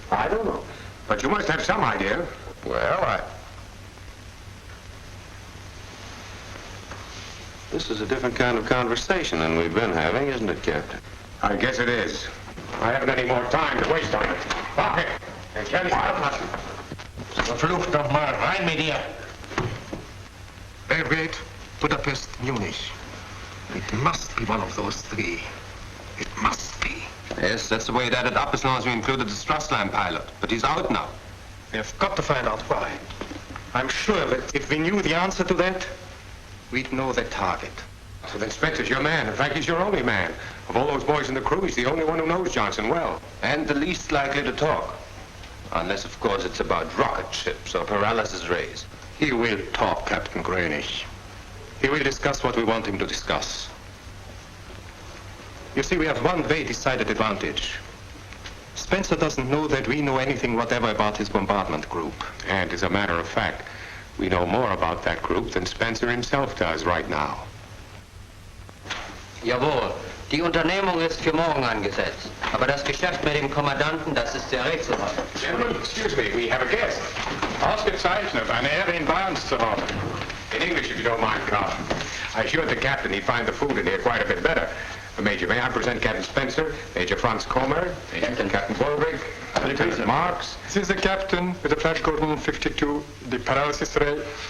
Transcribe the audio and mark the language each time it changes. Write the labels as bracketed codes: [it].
[en] I don't know. But you must have some idea. Well, This is a different kind of conversation than we've been having, isn't it, Captain? I guess it is. I haven't any more time to waste on it. Lock it. And Kelly, [de] Verflucht nochmal, rein mit dir. [en] Belgrade, Budapest, Munich. It must be one of those three. It must be. Yes, that's the way it added up as long as we included the Strassline pilot. But he's out now. We've got to find out why. I'm sure that if we knew the answer to that, we'd know the target. So then Spencer's your man. In fact, he's your only man. Of all those boys in the crew, he's the only one who knows Johnson well. And the least likely to talk. Unless, of course, it's about rocket ships or paralysis rays. He will talk, Captain Grönig. He will discuss what we want him to discuss. You see, we have one very decided advantage. Spencer doesn't know that we know anything whatever about his bombardment group. And as a matter of fact, we know more about that group than Spencer himself does right now. [de] Jawohl. Die Unternehmung ist für morgen angesetzt. Aber das Geschäft mit dem Kommandanten, das ist sehr rätselhaft. [en] Gentlemen, excuse me, we have a guest. [de] Ausgezeichnet, eine Ehre, ihn bei uns zu haben. [en] In English, if you don't mind, Carl. I assured the captain he'd find the food in here quite a bit better. Major, may I present Captain Spencer, Major Franz Kommer, Captain Wolrich, Lieutenant Marks. This is the captain with the flash cordon 52, the paralysis ray.